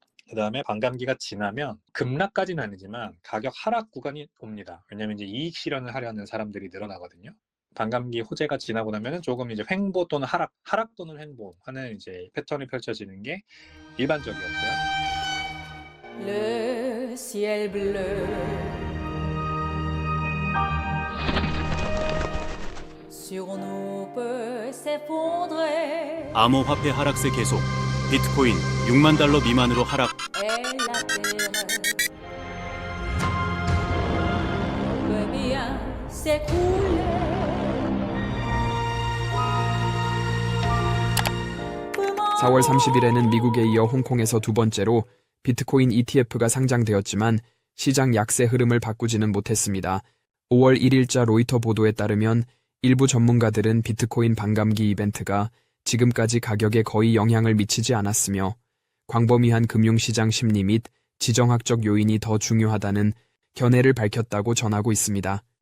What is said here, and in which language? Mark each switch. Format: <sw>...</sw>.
<ko>그 다음에 반감기가 지나면 급락까지는 아니지만 가격 하락 구간이 옵니다. 왜냐하면 이제 이익 실현을 하려는 사람들이 늘어나거든요. 반감기 호재가 지나고 나면은 조금 이제 횡보 또는 하락 또는 횡보하는 이제 패턴이 펼쳐지는 게 일반적이었고요.</ko> <fr>Le ciel bleu sur nous peut s'effondrer</fr> <ko>암호화폐 하락세 계속. 비트코인 6만 달러 미만으로 하락.</ko> <fr>et la terre peut bien s'écrouler.</fr> <ko>4월 30일에는 미국에 이어 홍콩에서 두 번째로 비트코인 ETF가 상장되었지만 시장 약세 흐름을 바꾸지는 못했습니다. 5월 1일자 로이터 보도에 따르면 일부 전문가들은 비트코인 반감기 이벤트가 지금까지 가격에 거의 영향을 미치지 않았으며 광범위한 금융시장 심리 및 지정학적 요인이 더 중요하다는 견해를 밝혔다고 전하고 있습니다.</ko>